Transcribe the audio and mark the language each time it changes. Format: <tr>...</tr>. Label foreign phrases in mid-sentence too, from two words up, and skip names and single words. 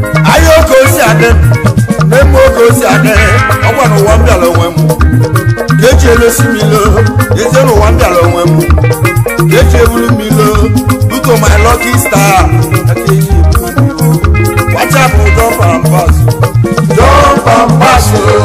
<ig>Ahịa oke osi adị, na-eme oke osi adị, ọ gwa na ụwa m bịara onwe m. Ka eji elesi m ilo, ezi enu ụwa m bịara onwe m. Ka eji ebulu m ilo,</ig> <en>due to my lucky star,</en> <ig>ka eji ebulu m ilo.</ig> <en>Watch out for jump and pass. Jump and pass, oh.</en>